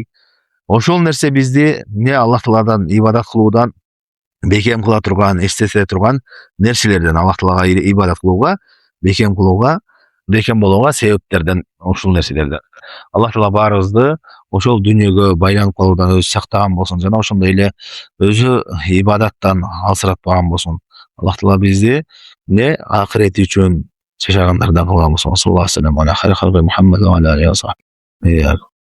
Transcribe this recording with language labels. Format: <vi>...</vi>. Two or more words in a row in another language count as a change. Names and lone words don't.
<ky>Ошол нерсе бизди эмне Аллах Тааладан ибадат кылуудан бекем кыла турган, эстете турган нерселерден, Аллах Таалага ибадат кылууга, бекем кылууга, бекем болууга себептерден ушул нерселерден. Аллах Таала баарыбызды ошол дүйнөгө байланып калуудан өзү сактаган болсун жана ошондой эле өзү ибадаттан алсыратпаган болсун. Аллах Таала бизди эмне акырети үчүн жашагандардан кылган болсун.</ky> <ar>صلى الله عليه وسلم على خير خلقه محمد وعلى آله وصحبه.</ar>